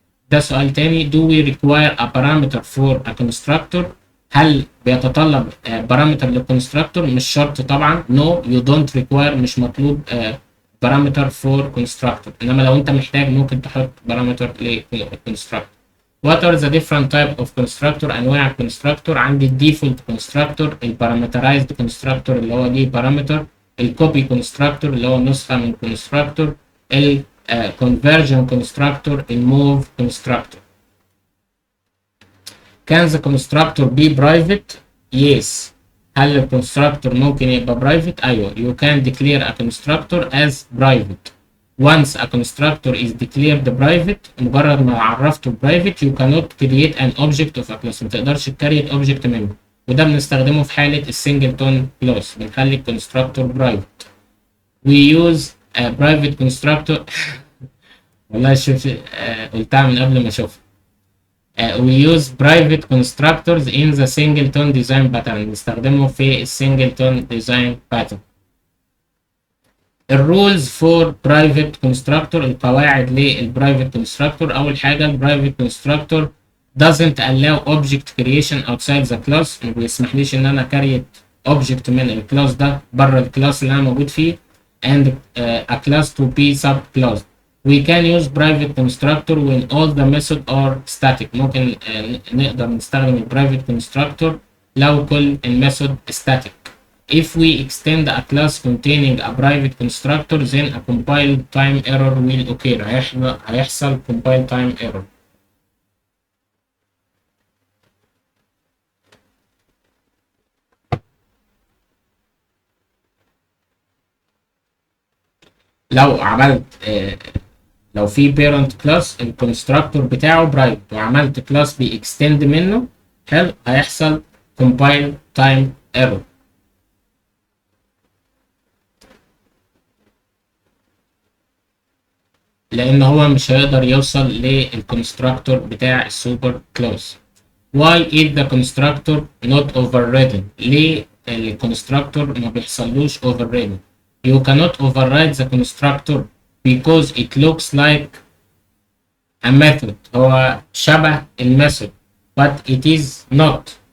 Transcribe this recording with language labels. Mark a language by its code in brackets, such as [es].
[ar] ده سؤال تاني. [en] Do we require a parameter for a constructor؟ [ar] هل بيتطلب بارامتر للكونستراكتور؟ مش شرط طبعا. [en] No you don't require، [ar] مش مطلوب بارامتر فور كونستراكتور، انما لو انت محتاج ممكن تحط بارامتر للكونستراكتور. [en] What are the different type of constructor؟ [ar] انواع الكونستراكتور. عندي الديفولت كونستراكتور، البارامترايزد كونستراكتور اللي هو ليه بارامتر، الكوبي كونستراكتور اللي هو نسخه من كونستراكتور، الكونفرجن كونستراكتور، الموف كونستراكتور. [en] Can the constructor be private؟ Yes. [ar] هل الكونستراكتور ممكن يبقى برايفت؟ ايوه. [en] You can declare a constructor as private. Once a constructor is declared private، مجرد ما عرفته private you cannot create an object of a class، [ar] ما تقدرش تكريت object منه. وده بنستخدمه في حالة السنجلتون كلاس، بنخلي الكونستراكتور private. [en] We use a private constructor [ar] والله شوف قلتها من قبل ما اشوفها. [en] We use private constructors in the singleton design pattern، [ar] نستخدمه في السنجلتون design pattern. الرولز فور برايفت كونستراكتور، القواعد للبرايفت كونستراكتور. اول حاجه البرايفت كونستراكتور [en] doesn't allow object creation outside the class، [ar] ما بيسمحليش ان انا كريت object من الكلاس ده بره الكلاس اللي انا موجود فيه. [en] and a class to be subclass. We can use private constructor when all the methods are static. [ar] ممكن نقدر نستخدم البرايفت كونستراكتور لو كل الميثود static. [en] If we extend a class containing a private constructor then a compile time error will occur. هيحصل compile time error. [ar] لو عملت لو في parent class الكونستراكتور بتاعه private وعملت كلاس بيكستند منه، حلو، هيحصل compile time error. لان هو مش هيقدر يوصل للكونستراكتور بتاع السوبر كلاس. [en] Why is the constructor not overridden؟ [ar] ليه الكونستراكتور ما بيحصلوش overridden؟ [en] You cannot override the constructor because it looks like a method. [ar] هو شبه الميثود [en] but it is not.